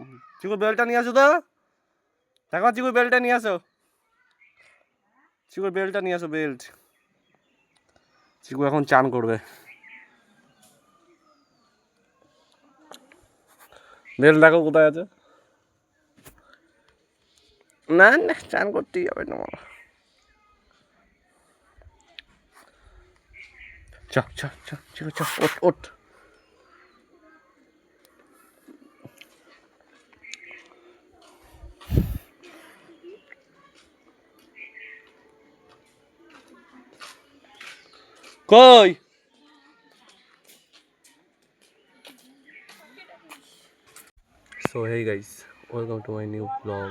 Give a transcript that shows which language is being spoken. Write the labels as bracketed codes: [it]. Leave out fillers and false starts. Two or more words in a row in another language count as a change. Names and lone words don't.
[bn] চিকু বেলটা নিয়ে আসো তো, দেখো চিকুর বেলটা নিয়ে আসো, চিকুর বেলটা নিয়ে আসো, বেল্ট। চিকু এখন চান করবে। বেল্ট দেখো কোথায় আছে। না না, চান করতেই হবে তোমার। চ চ চ চিকু চ, ওঠ ওঠ। [en] okay so hey guys, welcome to my new blog.